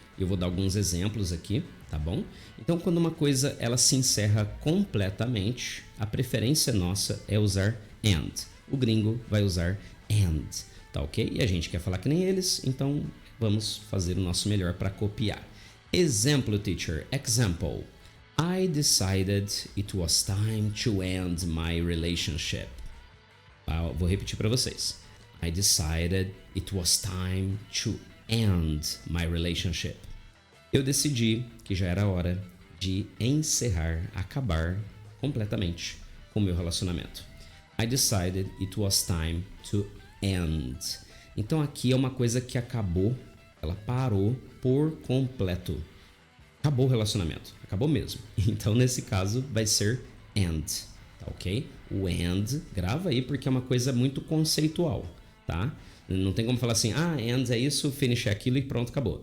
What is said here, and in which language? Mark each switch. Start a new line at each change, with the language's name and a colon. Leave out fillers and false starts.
Portuguese: Eu vou dar alguns exemplos aqui, tá bom? Então, quando uma coisa ela se encerra completamente, a preferência nossa é usar end. O gringo vai usar end, tá ok? E a gente quer falar que nem eles, então vamos fazer o nosso melhor para copiar. Exemplo, teacher. Example.
English: I decided it was time to end my relationship.
Portuguese: Vou repetir para vocês.
English: I decided it was time to end my relationship.
Portuguese: Eu decidi que já era hora de encerrar, acabar completamente com o meu relacionamento.
English: I decided it was time to end.
Portuguese: Então aqui é uma coisa que acabou, ela parou por completo. Acabou o relacionamento, acabou mesmo. Então nesse caso vai ser end, tá ok? O end, grava aí porque é uma coisa muito conceitual, tá? Não tem como falar assim, end é isso, finish é aquilo e pronto, acabou.